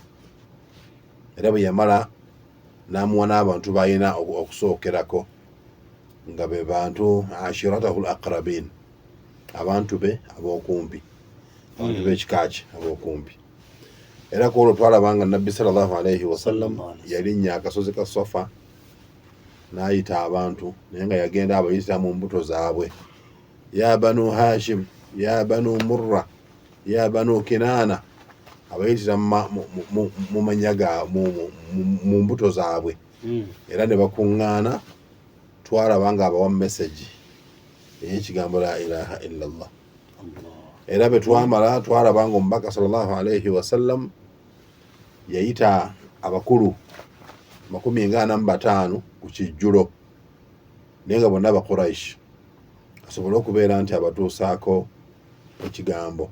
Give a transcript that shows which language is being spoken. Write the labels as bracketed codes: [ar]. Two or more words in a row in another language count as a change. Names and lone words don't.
[lg] Era bwe yamala n'amuwa n'abantu balina okusookerako nga be bantu [ar] عشيرته الأقربين, [lg] abantu be ab'okumpi, abantu b'ekika kye ab'okumpi. Era ku olwo twalabanga nabbi [ar] صلى الله عليه وسلم [lg] yalinnya akasozi ka Safa n'ayita abantu naye nga yagenda abayita mu mbuto zaabwe, [ar] يا بني هاشم، يا بني مرة، يا بني كنانة, [lg] abayitira mu manyaga mu mbuto zaabwe. Era ne bakuŋŋaana, twalaba nga abawa message ey'ekigambo [ar] لا إله إلا الله. [lg] Era bwe twamala twalaba nga omubaka [ar] صلى الله عليه وسلم [lg] yayita abakulu 45 ku kijjulo naye nga bonna Quraysh asobole okubeera nti abatuusaako ekigambo.